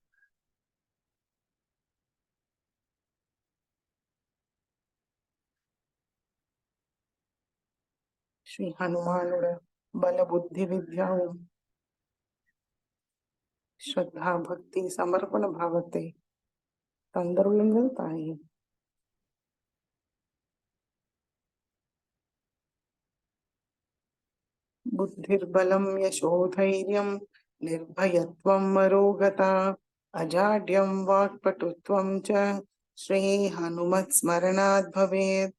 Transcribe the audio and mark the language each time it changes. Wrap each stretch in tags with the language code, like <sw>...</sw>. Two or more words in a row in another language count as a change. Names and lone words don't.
<ta>ஸ்ரீ ஹனுமானோட பல புத்தி வித்யாவும் ஸ்ரத்தா பக்தி சமர்ப்பண பாவத்தை தந்தருளுங்கள் தாயே.</ta> <sa>बुद्धिर्बलं यशोधैर्यं निर्भयत्वं मरोगता अजाड्यं वाक्पटुत्वं च श्रीहनुमत्स्मरणात् भवेत्।</sa>